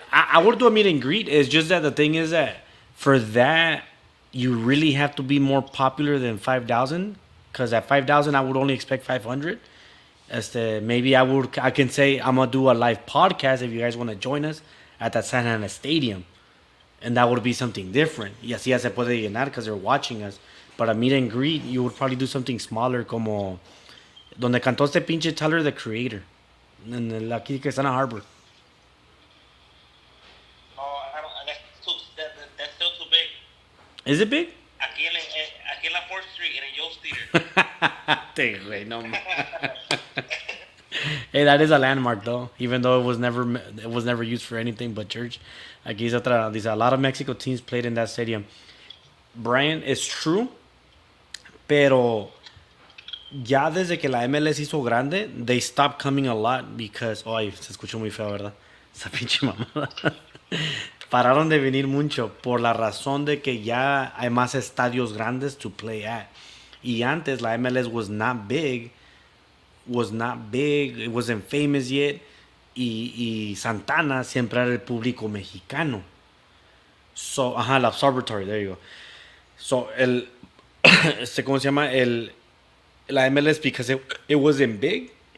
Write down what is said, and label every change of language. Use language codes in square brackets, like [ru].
[en] I would do a meet and greet. It's just that the thing is that for that, you really have to be more popular than 5,000. Because at 5,000, I would only expect 500. Maybe I can say I'm gonna do a live podcast if you guys want to join us at that San Ana Stadium, and that would be something different. [es] Y así ya se puede llenar [en] because they're watching us. But a meet and greet, you would probably do something smaller, [es] como donde cantó este pinche Tyler the Creator, aquí que está en Harbor. [en] No, I don't, that's still too big. Is it big? [es] Aquí en la 4th Street, in a Yost Theater. Te, güey, no. [en] Hey, that is a landmark though, even though it was never used for anything but church. [es] Aquí es otra. [en] Dice, a lot of Mexico teams played in that stadium. [es] Brian, [en] it's true, [es] pero ya desde que la MLS hizo grande, [en] they stopped coming a lot because, [es] ay, se escuchó muy feo, ¿verdad? Esa pinche mamada. Pararon de venir mucho por la razón de que ya hay más estadios grandes [en] to play at. [es] Y antes la MLS [en] was not big, it wasn't famous yet, [es] y Santana siempre era el público mexicano. So, la Observatory, [en] there you go. [es] So, ¿Cómo se llama? La MLS, [en] because it wasn't big.